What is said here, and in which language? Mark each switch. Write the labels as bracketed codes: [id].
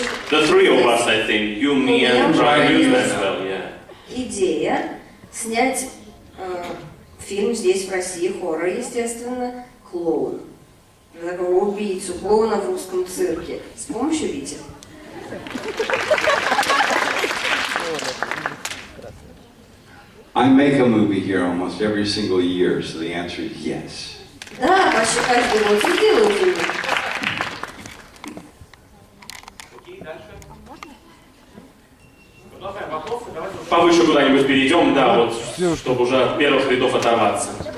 [en] The three of us, I think, you, me, and Brian Newman as well, yeah. [ru] Идея снять фильм здесь, в России, хоррор, естественно, клоун. Такого убийцу, клоуна в русском цирке с помощью Вити. [en] I make a movie here almost every single year, so the answer is yes. [ru] Да, почти каждый год я делаю фильм. повыше куда-нибудь перейдем, да, вот, чтобы уже от первых рядов оторваться.